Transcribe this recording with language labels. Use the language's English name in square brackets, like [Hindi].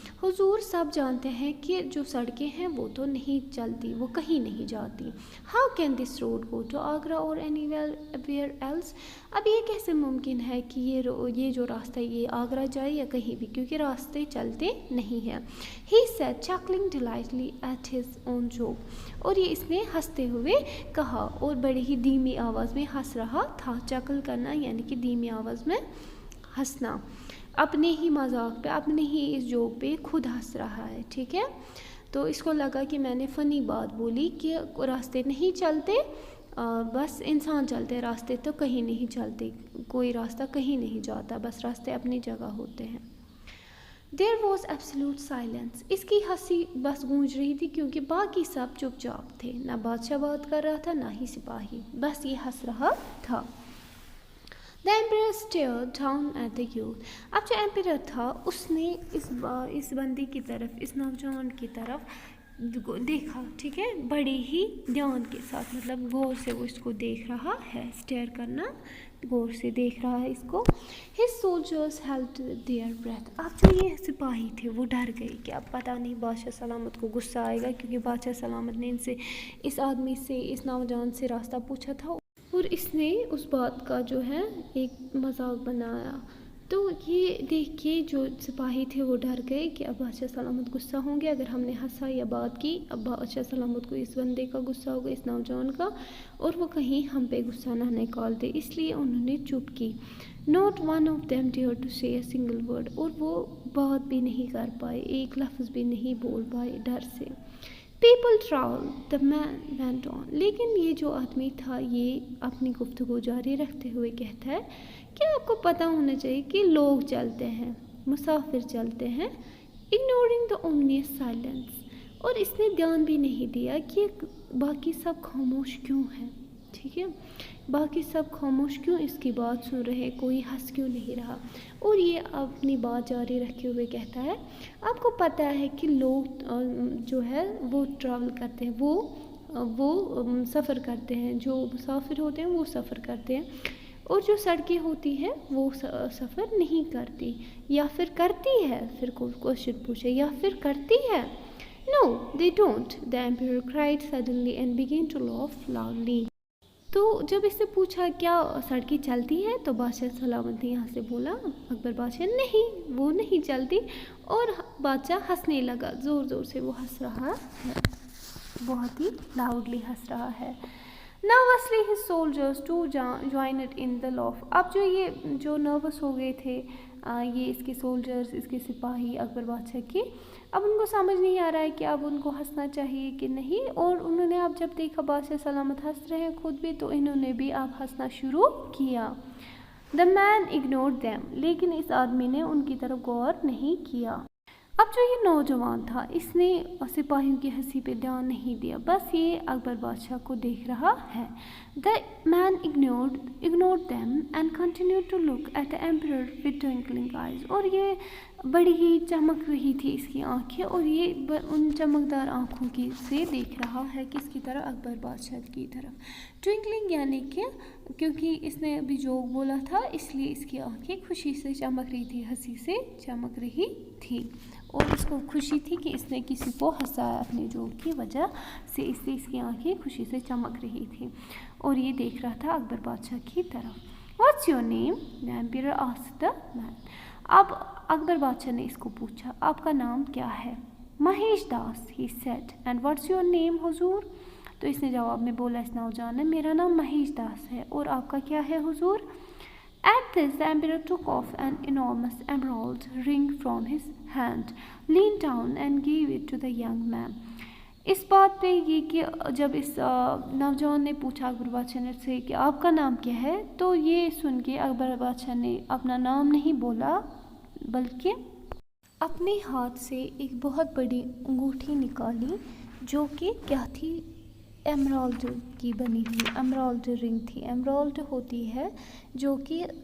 [Urdu] حضور سب جانتے ہیں کہ جو سڑکیں ہیں وہ تو نہیں چلتی, وہ کہیں نہیں جاتی. [English] How can this road go to Agra or anywhere else. [Urdu] اب یہ کیسے ممکن ہے کہ یہ جو راستہ یہ آگرہ جائے یا کہیں بھی, کیونکہ راستے چلتے نہیں ہیں. [English] He said chuckling delightedly at his own joke. [Urdu] اور یہ اس نے ہنستے ہوئے کہا اور بڑی ہی دھیمی آواز میں ہنس رہا تھا. چکل کرنا یعنی کہ دھیمی آواز میں ہنسنا, اپنے ہی مذاق پہ, اپنے ہی اس جوک پہ خود ہنس رہا ہے. ٹھیک ہے, تو اس کو لگا کہ میں نے فنی بات بولی کہ راستے نہیں چلتے, بس انسان چلتے, راستے تو کہیں نہیں چلتے, کوئی راستہ کہیں نہیں جاتا, بس راستے اپنی جگہ ہوتے ہیں. [English] There was absolute silence. [Urdu] اس کی ہنسی بس گونج رہی تھی کیونکہ باقی سب چپ چاپ تھے. نہ بادشاہ بات کر رہا تھا نہ ہی سپاہی, بس یہ ہنس رہا تھا. [English] The emperor stared down at the youth. [Urdu] اب جو ایمپیرر تھا اس نے اس بندی کی طرف, اس نوجوان کی طرف دیکھا. ٹھیک ہے, بڑے ہی دھیان کے ساتھ, مطلب غور سے وہ اس کو دیکھ رہا ہے. اسٹیئر کرنا, غور سے دیکھ رہا ہے اس کو. [English] His soldiers held their breath. [Urdu] اب جو یہ سپاہی تھے وہ ڈر گئے کہ اب پتہ نہیں بادشاہ سلامت کو غصہ آئے گا, کیونکہ بادشاہ سلامت نے ان سے, اس آدمی سے, اس نوجوان سے راستہ پوچھا تھا اور اس نے اس بات کا جو ہے ایک مذاق بنایا. تو یہ دیکھ کے جو سپاہی تھے وہ ڈر گئے کہ اب بادشاہ سلامت غصہ ہوں گے اگر ہم نے ہنسا یا بات کی. اب بادشاہ سلامت کو اس بندے کا غصہ ہوگا, اس نوجوان کا, اور وہ کہیں ہم پہ غصہ نہ نکال دے, اس لیے انہوں نے چپ کی. [English] Not one of them dared to say a single word. [Urdu] اور وہ بات بھی نہیں کر پائے, ایک لفظ بھی نہیں بول پائے ڈر سے. [English] People troweled, the man went on. [Urdu] لیکن یہ جو آدمی تھا یہ اپنی گفتگو جاری رکھتے ہوئے کہتا ہے کہ آپ کو پتہ ہونا چاہیے کہ لوگ چلتے ہیں, مسافر چلتے ہیں. [English] Ignoring the ominous silence. [Urdu] اور اس نے دھیان بھی نہیں دیا کہ باقی سب خاموش کیوں ہیں. ٹھیک ہے, باقی سب خاموش کیوں اس کی بات سن رہے, کوئی ہنس کیوں نہیں رہا. اور یہ اپنی بات جاری رکھے ہوئے کہتا ہے آپ کو پتہ ہے کہ لوگ جو ہے وہ ٹریول کرتے ہیں, وہ سفر کرتے ہیں, جو مسافر ہوتے ہیں وہ سفر کرتے ہیں, اور جو سڑکیں ہوتی ہیں وہ سفر نہیں کرتی, یا پھر کرتی ہے. پھر کوشچن پوچھے, یا پھر کرتی ہے. [English] No, they don't, the emperor cried suddenly and began to laugh loudly. [Urdu] تو جب اس سے پوچھا کیا سڑکیں چلتی ہیں تو بادشاہ سلامت نے یہاں سے بولا, اکبر بادشاہ, نہیں وہ نہیں چلتی. اور بادشاہ ہنسنے لگا, زور زور سے وہ ہنس رہا ہے, بہت ہی لاؤڈلی ہنس رہا ہے. [English] Nervously his soldiers too joined in the laugh. [Urdu] اب جو نروس ہو گئے تھے یہ اس کے سولجرز, اس کے سپاہی اکبر بادشاہ کے, اب ان کو سمجھ نہیں آ رہا ہے کہ اب ان کو ہنسنا چاہیے کہ نہیں. اور انہوں نے اب جب دیکھا بادشاہ سلامت ہنس رہے ہیں خود بھی, تو انہوں نے بھی اب ہنسنا شروع کیا. [English] The man ignored them. [Urdu] لیکن اس آدمی نے ان کی طرف غور نہیں کیا. اب جو یہ نوجوان تھا اس نے سپاہیوں کی ہنسی پہ دھیان نہیں دیا, بس یہ اکبر بادشاہ کو دیکھ رہا ہے. [English] The man ignored them and continued to look at the emperor with twinkling eyes. [Urdu] اور یہ بڑی ہی چمک رہی تھی اس کی آنکھیں, اور یہ ان چمکدار آنکھوں کی سے دیکھ رہا ہے کس کی طرف, اکبر بادشاہ کی طرف. ٹوئنکلنگ یعنی کہ کیونکہ اس نے ابھی جوک بولا تھا اس لیے اس کی آنکھیں خوشی سے چمک رہی تھی, ہنسی سے چمک رہی تھی, اور اس کو خوشی تھی کہ اس نے کسی کو ہنسایا اپنے جوک کی وجہ سے, اس لیے اس کی آنکھیں خوشی سے چمک رہی تھی, اور یہ دیکھ رہا تھا اکبر بادشاہ کی طرف. [English] What's your name? The emperor asked the man. [Urdu] اب اکبر بادشاہ نے اس کو پوچھا آپ کا نام کیا ہے. [English] Mahesh Das, he said. And what's your name, حضور? [Urdu] تو اس نے جواب میں بولا, اس نوجوان نے, میرا نام مہیش داس ہے, اور آپ کا کیا ہے حضور. [English] At this, the emperor took off an enormous emerald ring from his hand, leaned down and gave it to the young man. [Urdu] اس بات پہ یہ کہ جب اس نوجوان نے پوچھا اکبر بادشاہ سے کہ آپ کا نام کیا ہے, تو یہ سن کے اکبر بادشاہ نے اپنا نام نہیں بولا بلکہ اپنے ہاتھ سے ایک بہت بڑی انگوٹھی نکالی جو کہ کیا تھی, ایمرالڈ کی بنی ہوئی ایمرالڈ رنگ تھی. ایمرالڈ ہوتی ہے جو کہ